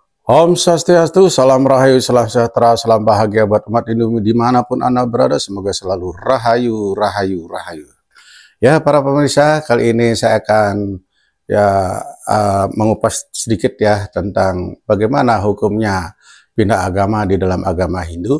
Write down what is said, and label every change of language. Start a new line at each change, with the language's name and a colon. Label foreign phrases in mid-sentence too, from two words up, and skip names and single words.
Indonesian: Om Swastiastu, salam rahayu, salam sejahtera, salam bahagia buat umat Hindu dimanapun Anda berada. Semoga selalu rahayu, rahayu, rahayu. Ya, para pemirsa, kali ini saya akan mengupas sedikit ya tentang bagaimana hukumnya pindah agama di dalam agama Hindu.